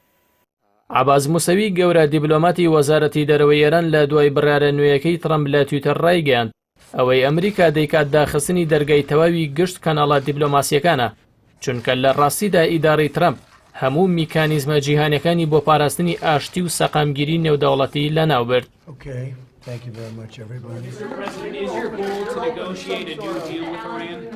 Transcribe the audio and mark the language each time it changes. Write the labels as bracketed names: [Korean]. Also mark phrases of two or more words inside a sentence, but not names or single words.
[Central Kurdish] عەباس موسەوی گەورە دیبلۆماتی وەزارەتی دەرەوەی ئێران لە دوای بڕیارە نوێیەکەی ترەمپ لە تویتەر ڕایگەیاند ئەوەی ئەمریکا دەیکات داخستنی دەرگای تەواوی گشت کەناڵە دیبلۆماسیەکانە، چونکە لە ڕاستیدا ئیدارەی ترەمپ هەموو میکانیزمە جیهانیەکانی بۆ پاراستنی ئاشتی و سەقامگیری نێودەوڵەتی لەناوبرد. [English] Thank you very much, everybody. Mr. President, is your goal to negotiate a new deal with Iran?